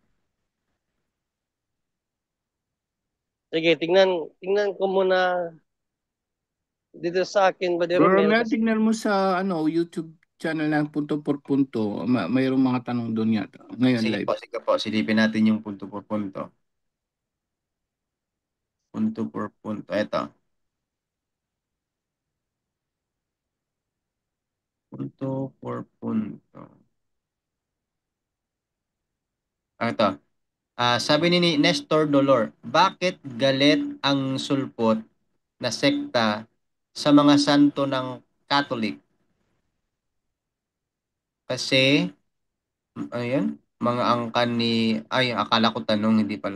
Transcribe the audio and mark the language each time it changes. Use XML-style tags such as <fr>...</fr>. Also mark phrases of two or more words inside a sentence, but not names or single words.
<tl>Sige, tingnan ko muna dito sa akin, Brother Bro Romel. Romel, Kasi tignan mo sa YouTube channel ng Punto por Punto. Mayroong mga tanong doon yata. Ngayon live. Sige po. Silipin natin yung punto por punto. Punto por punto. Ito. Punto por punto. Ito. Sabi ni Nestor Dolor, bakit galit ang sulpot na sekta sa mga santo ng Catholic? Kasi, ayun, mga angkan ni, ay, akala ko tanong, hindi pala.</tl>